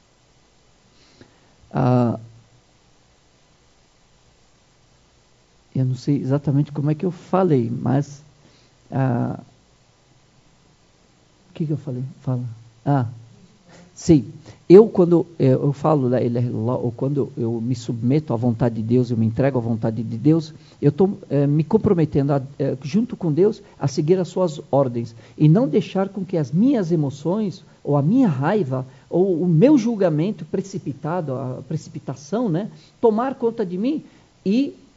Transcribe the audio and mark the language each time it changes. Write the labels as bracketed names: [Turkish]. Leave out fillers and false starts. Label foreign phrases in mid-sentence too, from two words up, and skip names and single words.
[Portuguese] Eu não sei exatamente como é que eu falei, mas o que eu falei? Fala. Sim. Quando eu falo [Arabic] لا إله إلا الله, [Portuguese] ou quando eu me submeto à vontade de Deus, eu me entrego à vontade de Deus, eu estou me comprometendo junto com Deus a seguir as suas ordens e não deixar com que as minhas emoções ou a minha raiva ou o meu julgamento precipitado, a precipitação, né, tomar conta de mim e